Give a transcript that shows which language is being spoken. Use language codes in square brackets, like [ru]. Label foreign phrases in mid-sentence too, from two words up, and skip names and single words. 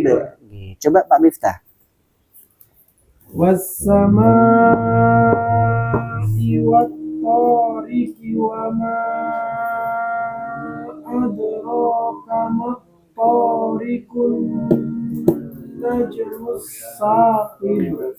[id] Coba Pak Miftah. [ar] والسماء والطارق وما أدراك ما الطارق النجم الثاقب.